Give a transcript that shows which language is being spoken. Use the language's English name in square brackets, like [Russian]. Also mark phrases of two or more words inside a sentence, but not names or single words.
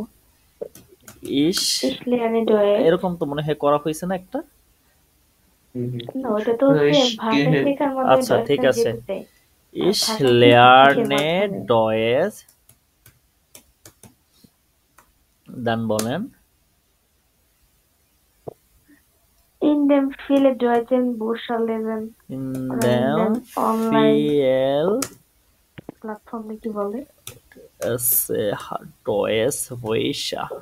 [German] Ich lerne Deutsch. [Bangla] এরকম তো মনে হয় করা হয়েছে না একটা? না, ওটা তো হচ্ছে ভাষা শেখার মাধ্যমে আচ্ছা, ঠিক [German] Deutschland [Bangla] আছে। যেতে চাই। [German] Ich [Bangla] ভাষা কিসের [German] lerne [Bangla] মাধ্যমে? Deutsch, দেন বলেন [German] In dem viele deutschen Bücher lesen in oder in dem dem online viel [Bangla] প্ল্যাটফর্মে কি বলে? [German] Deutsch Bücher